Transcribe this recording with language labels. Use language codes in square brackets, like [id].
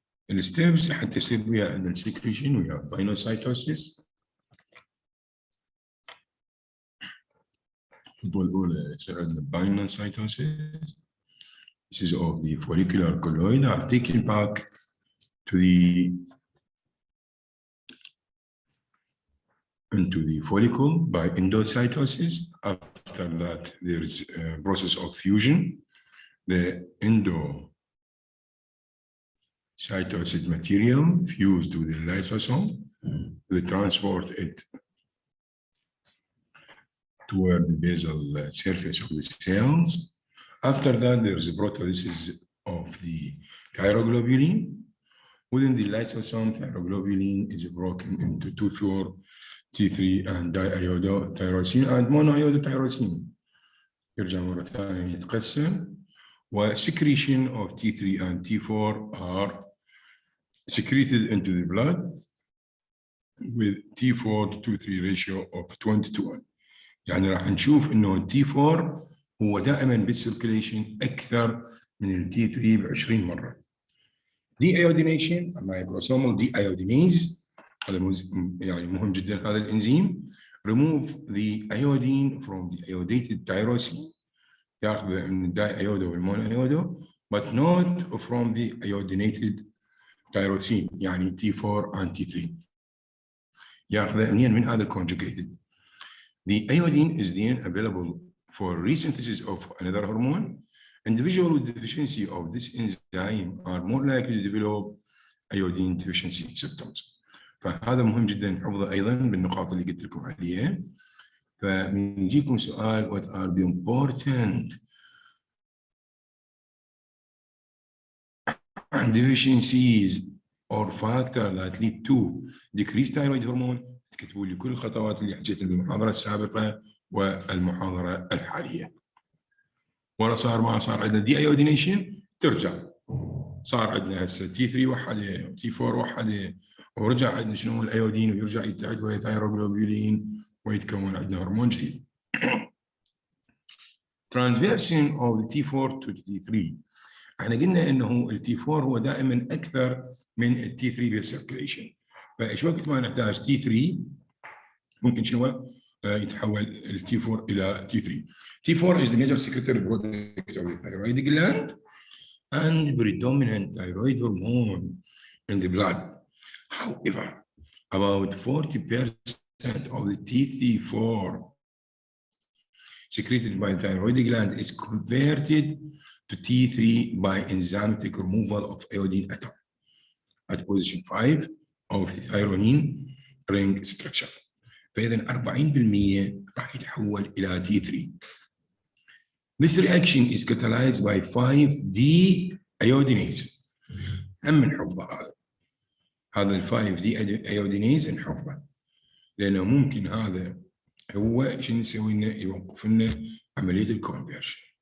[ar] الستيبس حتى يصير بها عندنا السكريشن ويا باينوسايتوسيس. الخطوة الأولى يصير عندنا باينوسايتوسيس. [en] This is of the follicular colloid are taken back to into the follicle by endocytosis. After that, there is a process of fusion. The endocytosis material fused with the lysosome. We transport it toward the basal surface of the cells. After that, there is a proteolysis of the thyroglobulin. Within the lysosome, thyroglobulin is broken into T4, T3, and diiodotyrosine and monoiodotyrosine. [ar] يرجع مرة ثانية يتقسم. [en] وsecretion of T3 and T4 are secreted into the blood with T4 to T3 ratio of 20:1. [ar] يعني راح نشوف انه T4 هو دائما بالسيركيليشن اكثر من T3 ب20 مرة. [en] Deiodination, microsomal deiodinase، [ar] هذا يعني مهم جدا هذا الانزيم. [en] Remove the iodine from the iodated tyrosine، [ar] ياخذ من الدايودو والمونايودو [en] but not from the iodinated tyrosine [ar] يعني [en] T4 and T3، [ar] ياخذ من هذا [en] conjugated. The iodine is then available for resynthesis of another hormone. Individuals with deficiency of this enzyme are more likely to develop iodine deficiency symptoms. [ar] فهذا مهم جدا حفظه ايضا بالنقاط اللي قلت لكم عليها. فبنجيكم سؤال [en] what are the important deficiencies or factors that lead to decreased thyroid hormone. [ar] تكتبوا لي كل الخطوات اللي حكيتها بالمحاضرة السابقة والمحاضرة الحالية. ولا صار ما صار عندنا دي ايودينيشن ترجع صار عندنا هسه تي 3 وحده وتي 4 وحده ورجع عندنا شنو الايودين ويرجع يتحد ويا ثايروغلوبولين ويتكون عندنا هرمون جديد. [en] Transversion of the T4 to T3. [ar] احنا قلنا انه التي 4 هو دائما اكثر من التي 3 بالسيركيليشن. فايش وقت ما نحتاج تي 3 ممكن شنو يتحول التي 4 الى تي 3. [en] T4 is the major secretory product of the thyroid gland and predominant thyroid hormone in the blood. However, about 40% of the T4 secreted by the thyroid gland is converted to T3 by enzymatic removal of iodine atom at position 5 of the thyrionine ring structure. [ar] فإذا 40% راح يتحول إلى T3. [en] This reaction is catalyzed by 5D iodinase. [ar] هم نحفظه هذا ال 5D iodinase نحفظه لأنه ممكن هذا هو شنو يسوي لنا يوقف لنا عملية الكونفرشن.